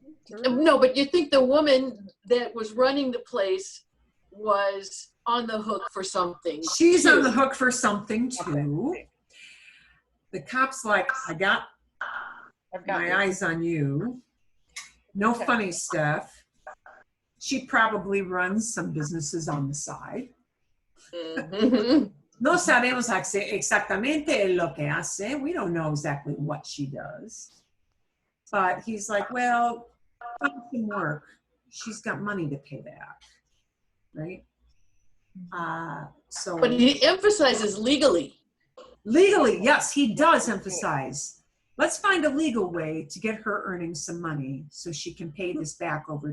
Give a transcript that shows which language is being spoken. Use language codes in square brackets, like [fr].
[en] No, but you think the woman that was running the place was on the hook for something. She's too. on the hook for something too. The cop's like, I've got my eyes on you. No funny stuff. She probably runs some businesses on the side. Mhm. [es] No sabemos exactamente lo que hace. [en] We don't know exactly what she does. But he's like, well, find some work. She's got money to pay back, right? So But he emphasizes legally. legally, yes, he does emphasize. Let's find a legal way to get her earning some money so she can pay this back over